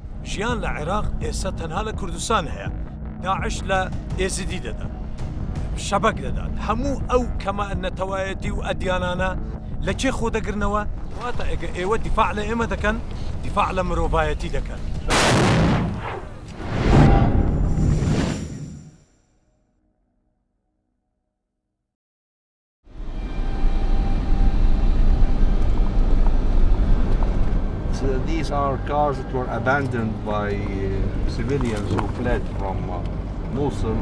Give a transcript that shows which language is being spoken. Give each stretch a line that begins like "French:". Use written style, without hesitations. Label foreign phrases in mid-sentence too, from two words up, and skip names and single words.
Central Kurdish: ژیان لە عێراق ئێستا تەنها لە کوردستان هەیە. داعش لە ئێزیدی دەدات، شەبەک دەدات. هەموو ئەو کەمە نەتەوایەتی و ئەدیانانە لە کێ خۆ دەگرنەوە؟ واتە ئەگە ئێوە دیفاع لە ئێمە دەکەن، دیفاع لە مرۆڤایەتی دەکەن.
English: These are cars that were abandoned by civilians who fled from Mosul.